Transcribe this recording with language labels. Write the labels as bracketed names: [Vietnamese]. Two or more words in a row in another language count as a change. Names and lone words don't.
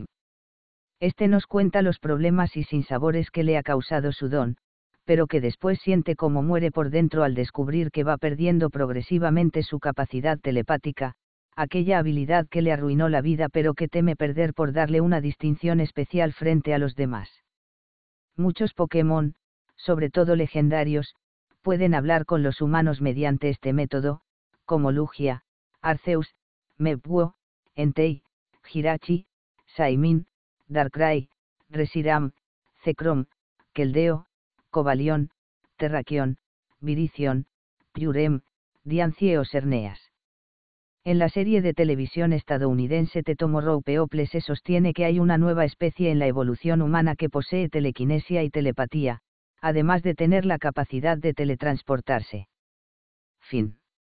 [Spanish] Este nos cuenta los problemas y sinsabores que le ha causado su don, pero que después siente cómo muere por dentro al descubrir que va perdiendo progresivamente su capacidad telepática, aquella habilidad que le arruinó la vida pero que teme perder por darle una distinción especial frente a los demás. Muchos Pokémon, sobre todo legendarios, pueden hablar con los humanos mediante este método, como Lugia, Arceus, Mewtwo, Entei, Jirachi, Shaymin, Darkrai, Reshiram, Zekrom, Keldeo, Cobalión, Terrakion, Virizion, Kyurem, Diancie o Serneas. En la serie de televisión estadounidense The Tomorrow People se sostiene que hay una nueva especie en la evolución humana que posee telequinesia y telepatía, además de tener la capacidad de teletransportarse. Fin.